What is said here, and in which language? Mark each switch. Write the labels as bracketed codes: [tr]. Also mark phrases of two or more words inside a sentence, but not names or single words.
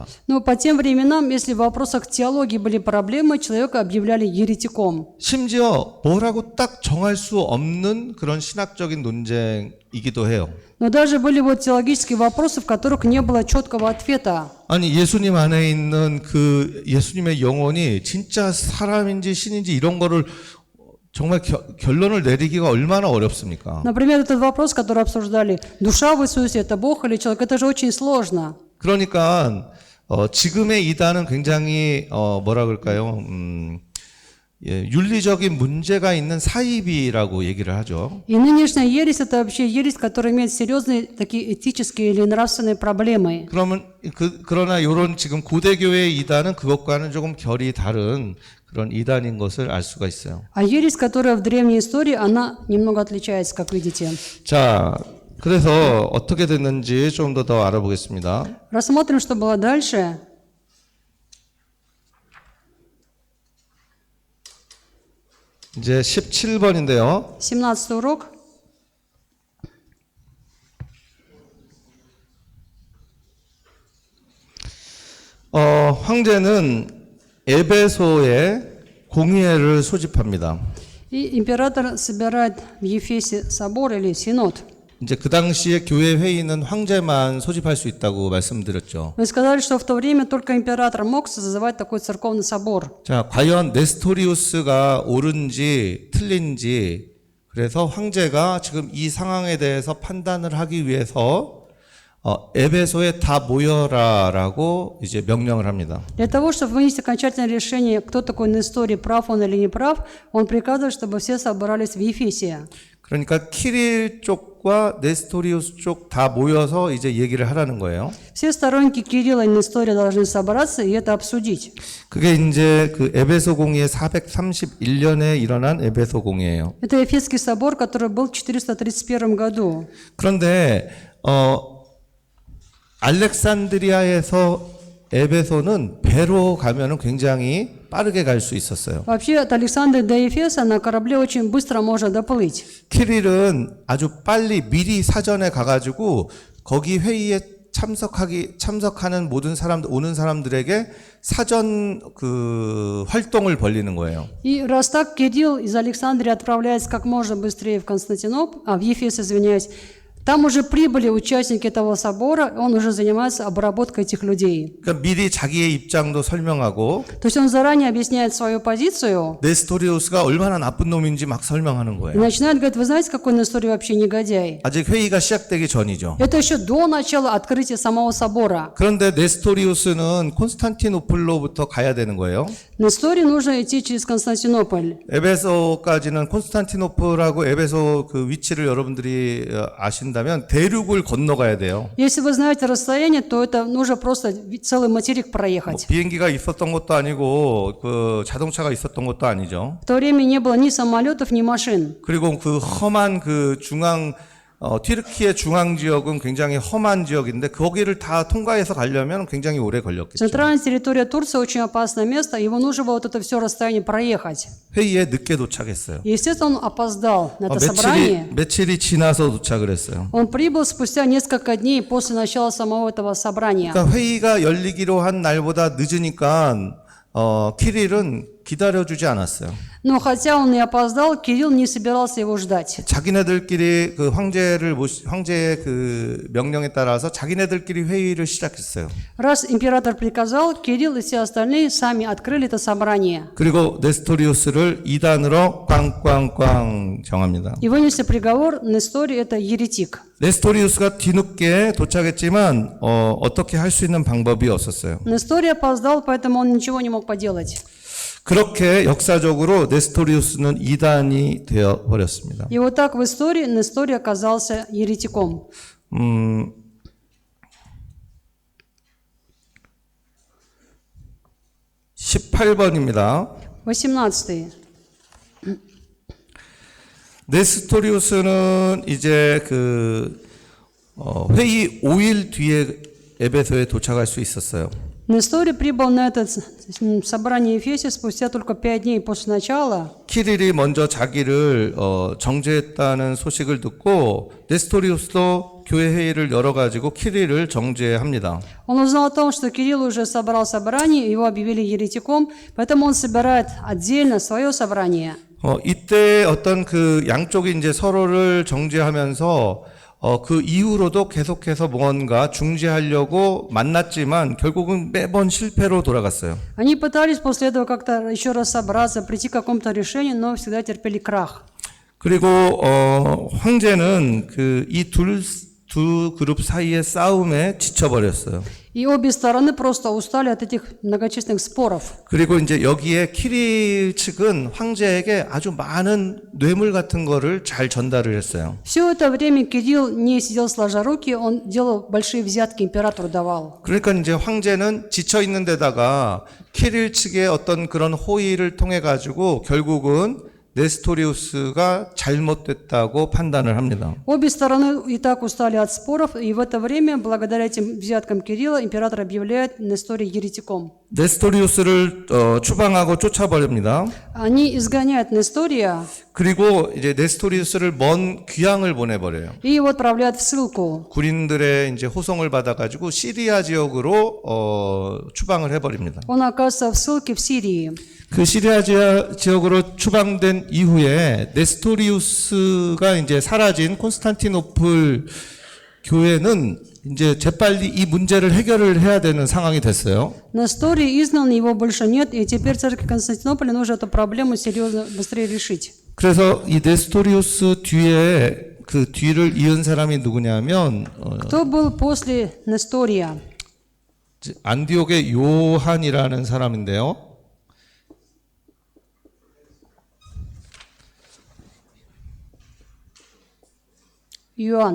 [ru] Но по тем временам, если в вопросах теологии были проблемы, человека объявляли еретиком. [ko] 심지어 뭐라고 딱 정할 수 없는 그런 신학적인 논쟁이기도 해요. [ru] Но даже были вот теологические вопросы, в которых не было четкого ответа. [ko] 아니 예수님 안에 있는 그 예수님의 영혼이 진짜 사람인지 신인지 이런 거를 정말 결론을 내리기가 얼마나 어렵습니까? [ru] Например, этот вопрос, который обсуждали, душа в Иисусе – это Бог или человек, это же очень сложно. [ko] 그러니까 지금의 이단은 굉장히 뭐라 그럴까요? 윤리적인 문제가 있는 사이비라고 얘기를 하죠. [ru] И нынешняя ересь – это вообще ересь, которая имеет серьезные такие этические или нравственные проблемы. [ko] 그러나 이런 지금 고대 교회의 이단은 그것과는 조금 결이 다른 그런 이단인 것을 알 수가 있어요. [ru] А ересь, которая в древней истории, она немного отличается, как видите. [ko] 자, 그래서 어떻게 됐는지 좀 더 알아보겠습니다. [ru] Рассмотрим, что было дальше. [ko] 이제 17번인데요. [ru] 17 урок. [ko] 황제는 에베소에 공의회를 소집합니다. [ru] И император собирает в Ефесе собор или синод. [ko] 이제 그 당시에 교회 회의는 황제만 소집할 수 있다고 말씀드렸죠. [ru] Мы сказали, что в то время только император мог созывать такой церковный собор. [ko] 자, 과연 네스토리우스가 옳은지 틀린지 그래서 황제가 지금 이 상황에 대해서 판단을 하기 위해서 에베소에 다 모여라라고 이제 명령을 합니다. [ru] Для того, чтобы вынести окончательное решение, кто такой Несторий, прав он или не прав, он приказывает, чтобы все собрались в Ефесе. [ko] 그러니까 키릴 쪽과 네스토리우스 쪽 다 모여서 이제 얘기를 하라는 거예요. [ru] Все сторонники Кирилла и Нестория должны собраться и это обсудить. [ko] 그게 이제 그 에베소 공의회 431년에 일어난 에베소 공의회예요. [ru] Это Ефесский собор, который был в 431 году. [ko] 그런데 알렉산드리아에서 에베소는 배로 가면은 굉장히 빠르게 갈 수 있었어요. [ru] Вообще от Александрии до Ефеса на корабле очень быстро можно доплыть. [ko] 키릴은 아주 빨리 미리 사전에 가가지고 거기 회의에 참석하는 모든 사람들 오는 사람들에게 사전 그 활동을 벌리는 거예요. [ru] И раз так, Кирилл из Александрии отправляется как можно быстрее в в Ефес, извиняюсь. Там уже прибыли участники этого собора, он уже занимается обработкой этих людей. [ko] 그러니까 미리 자기의 입장도 설명하고 [ru] То есть он заранее объясняет свою позицию [ko] 네스토리우스가 얼마나 나쁜 놈인지 막 설명하는 [ru] и [ko] 거예요. [ru] начинает говорить, вы знаете, какой Несторий вообще негодяй? [ko] 아직 회의가 시작되기 전이죠. [ru] Это еще до начала открытия самого собора. [ko] 그런데 네스토리우스는 콘스탄티노플로부터 가야 되는 거예요. [ru] Несторий нужно идти через Константинополь. [ko] 에베소까지는 콘스탄티노플하고 에베소 그 위치를 여러분들이 아신다면 대륙을 건너가야 돼요. [ru] Если вы знаете расстояние, то это нужно просто целый материк проехать. [ko] 비행기가 있었던 것도 아니고 그 자동차가 있었던 것도 아니죠. [ru] В то время не было ни самолетов, ни машин. [ko] 그리고 그 험한 그 튀르키예 중앙 지역은 굉장히 험한 지역인데 거기를 다 통과해서 가려면 굉장히 오래 걸렸겠죠. [ru] Центральная территория Турции очень опасное место, его нужно было вот это все расстояние проехать. [ko] 회의에 늦게 до착했어요. [ru] И, естественно, он опоздал на это собрание. [ko] 며칠이 지나서 도착을 했어요. [ru] Он прибыл спустя несколько дней после начала самого этого собрания. [ko] 그러니까 회의가 열리기로 한 날보다 늦으니까 키릴은 기다려주지 않았어요. [ru] Но хотя он и опоздал, Кирилл не собирался его ждать. [ko] 자기네들끼리 그 황제의 그 명령에 따라서 자기네들끼리 회의를 시작했어요. [ru] Раз император приказал, Кирилл и все остальные сами открыли это собрание. [ko] 그리고 네스토리우스를 이단으로 꽝꽝꽝 정합니다. [ru] И вынесли приговор, Несторий это еретик. [ko] 네스토리우스가 뒤늦게 도착했지만 어떻게 할 수 있는 방법이 없었어요. [ru] Несторий опоздал, поэтому он ничего не мог поделать. [ko] 그렇게 역사적으로 네스토리우스는 이단이 되어 버렸습니다. [ru] И вот так в истории Несторий оказался еретиком. [ko] 18번입니다. [ru] 18. [ko] 네스토리우스는 이제 그 회의 5일 뒤에 에베소에 도착할 수 있었어요. [ru] Нестори прибыл на это собрание Ефесия спустя только 5 дней после начала. [ko] 키릴이 먼저 자기를 정죄했다는 소식을 듣고 네스토리우스도 교회 회의를 열어가지고 키릴을 정죄합니다. [ru] Он узнал о том, что Кирилл уже собрал собрание, его объявили еретиком, поэтому он собирает отдельно свое собрание. [ko] 이때 어떤 그 양쪽이 이제 서로를 정죄하면서 그 이후로도 계속해서 뭔가 중재하려고 만났지만 결국은 매번 실패로 돌아갔어요. [ru] Они пытались после этого как-то еще раз собраться, прийти к какому-то решению, но всегда терпели крах. [ko] 그리고 황제는 그 이 두 그룹 사이의 싸움에 지쳐버렸어요. [ru] И обе стороны просто устали от этих многочисленных споров. [ko] 그리고 이제 여기에 키릴 측은 황제에게 아주 많은 뇌물 같은 거를 잘 전달을 했어요. [ru] Все это время Кирилл не сидел сложа руки, он делал большие взятки, императору давал. [ko] 그러니까 이제 황제는 지쳐 있는 데다가 키릴 측의 어떤 그런 호의를 통해 가지고 결국은 네스토리우스가 잘못됐다고 판단을 합니다. [ru] Обе стороны и так устали от споров, и в это время, благодаря этим взяткам Кирилла, император объявляет Нестория еретиком. [ko] 네스토리우스를 추방하고 쫓아버립니다. [ru] Они изгоняют Нестория [ko] 그리고 이제 네스토리우스를 먼 귀향을 보내버려요. [ru] и его отправляют в ссылку. [ko] 군인들의 이제 호송을 받아가지고 시리아 지역으로 추방을 해버립니다. [ru] Он оказывается в ссылке в Сирии. [ko] 그 시리아 지역으로 추방된 이후에 네스토리우스가 이제 사라진 콘스탄티노플 교회는 이제 재빨리 이 문제를 해결을 해야 되는 상황이 됐어요. [ru] Несторий изгнан, его больше нет, и теперь церкви Константинополя нужно эту проблему серьезно быстрее решить. [ko] 그래서 이 네스토리우스 뒤에 그 뒤를 이은 사람이 누구냐면 [ru] Кто был после Нестория? [ko] 안디옥의 요한이라는 사람인데요. [ru] Иоанн.